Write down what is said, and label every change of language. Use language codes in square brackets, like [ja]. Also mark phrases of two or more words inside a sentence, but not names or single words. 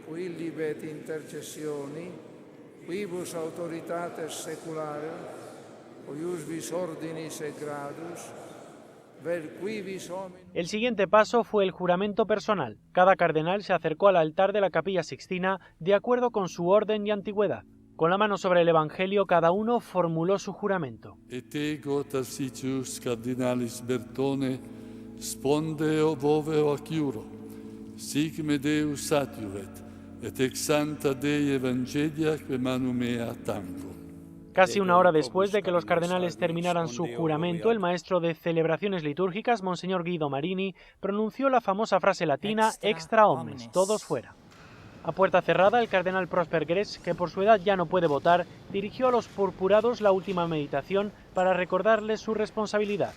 [es] El siguiente paso fue el juramento personal. Cada cardenal se acercó al altar de la Capilla Sixtina de acuerdo con su orden y antigüedad. Con la mano sobre el Evangelio, cada uno formuló su juramento. [la] Et ego Tarsicius cardinalis Bertone spondeo voveo acciuro, sic me Deus satiuret, et ex santa Dei Evangelia que manu mea tango. [es] Casi una hora después de que los cardenales terminaran su juramento, el maestro de celebraciones litúrgicas, Monseñor Guido Marini, pronunció la famosa frase latina [la] extra omnes, [es] todos fuera. A puerta cerrada, el cardenal Prosper Grech, que por su edad ya no puede votar, dirigió a los purpurados la última meditación para recordarles su responsabilidad.